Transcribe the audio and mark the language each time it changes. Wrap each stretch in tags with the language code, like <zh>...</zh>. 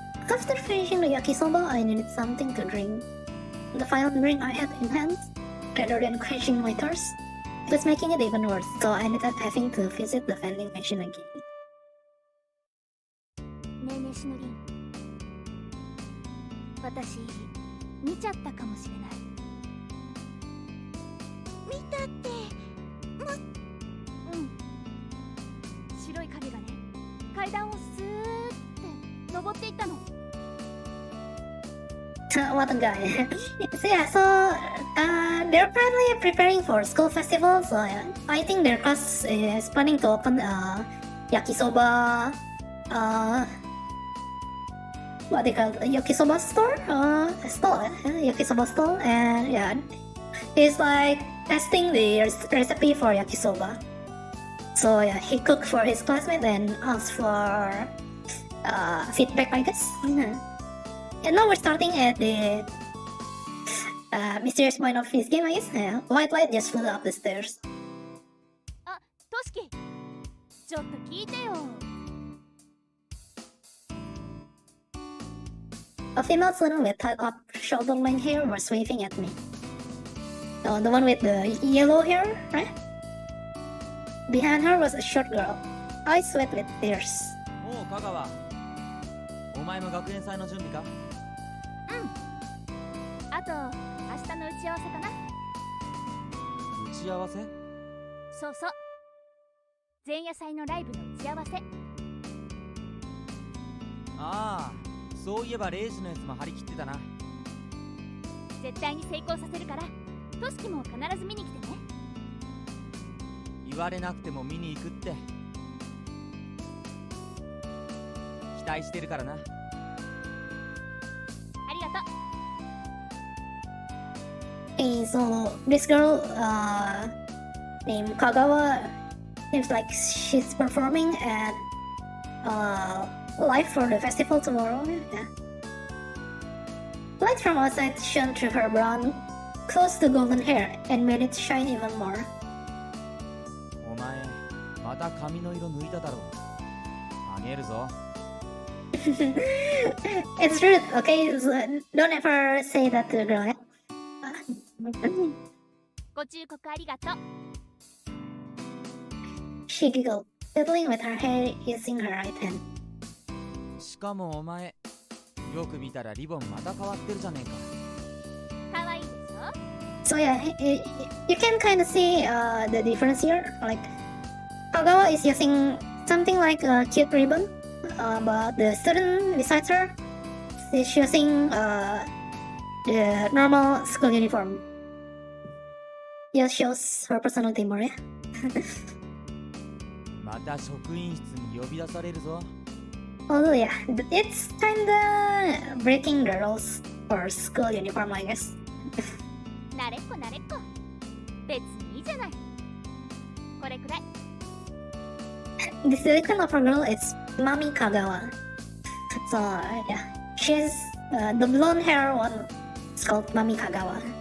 <en>After finishing the yakisoba, I needed something to drink. The final drink I had in hand, rather than quenching my thirst, was making it even worse. So I ended up having to visit the vending machine again.</en> <ja>ねえねえしのりん、私見ちゃったかもしれない。見たって白い影がね、階段をスーって登っていったの。</ja> <en>What a guy. So yeah, they're currently preparing for school festival. So yeah, I think their class is planning to open a yakisoba, what they call it, yakisoba store, yakisoba stall, and yeah, he's like testing the recipe for yakisoba. So yeah, he cooked for his classmate and asked for feedback, I guess. And now we're starting at the mysterious point of this game, I guess. Yeah, white light just flew up the stairs.</en> <ja>あ、トシキ、ちょっと聞いてよ。</ja> <en>A female student with tied up shoulder-length hair was waving at me. The one with the yellow hair, right? Behind her was a short girl, eyes wet with tears.</en> <ja>おう香川、お前も学園祭の準備か？あと明日の打ち合わせかな。打ち合わせ？そうそう、前夜祭のライブの打ち合わせ。ああ、そういえばレイジのやつも張り切ってたな。絶対に成功させるから、トシキも必ず見に来てね。言われなくても見に行くって期待してるからな。ありがとう。</ja> <en>Hey, so this girl named Kagawa seems like she's performing at live for the festival tomorrow. Yeah. Light from outside shone through her brown, close to golden hair and made it shine even more.</en> <ja>お前また髪の色抜いただろ。あげるぞ。</ja> <en>It's rude, okay? So don't ever say that to a girl, yeah?</en> <ja>ご忠告ありがとう。</ja> <en>She giggled, fiddling with her hair using her right hand.</en> <ja>しかもお前、よく見たらリボンまた変わってるじゃねえか。かわいいでしょ。</ja> <en>So yeah, you can kind of see the difference here. Like, Kagawa is using something like a cute ribbon, but the student besides her is using the normal school uniform. Just shows her personality more, yeah?</en> <ja>また職員室に呼び出されるぞ。</ja> <en>Although yeah, it's kinda breaking the rules for school uniform, I guess.</en> <ja>慣れっこ慣れっこ。別にいいじゃない。これくらい。</ja> <en>The silicon of her girl is Mami Kagawa. So yeah, she's the blonde hair one is called Mami Kagawa.</en>